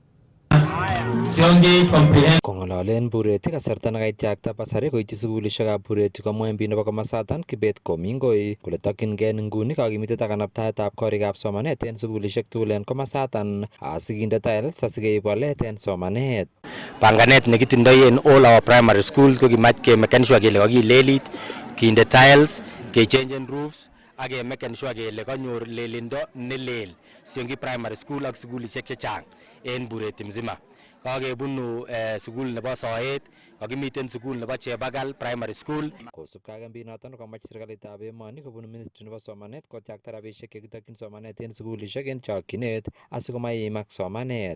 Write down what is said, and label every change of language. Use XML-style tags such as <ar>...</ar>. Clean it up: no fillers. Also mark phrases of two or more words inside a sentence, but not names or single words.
<kln>Kong'ololen Bureti kasarta nekaityakta basari koityi sugulishekab Bureti komwa MP nebo komasaton Kibet Komingoi kole tokyingei nguni kakimitet ak kanabtaetab korikab somanet en sugulishek tugul en komasaton asikinde tiles asikeib walet en somanet. Panganet nekitindoi en</kln> <en>all our primary schools</en> <kln>ko kimach kemeken sure kele kakilelit, kinde tiles, kechangen roofs ak kemeken sure kele kanyor lelindo nelel siongi</kln> <en>primary school</en> <kln>ak sugulishek chechang en Bureti mzima. Kakebunu sugul nebo Soet, kakimiten sukul nebo Chebagal Primary School. Kosubkei ak mbinoton komach serikalitab emoni kobun ministry nebo somanet kochakta rabisiek chekitokyin somanet en sukulishek en chokchinet asikomaimak somanet.</kln>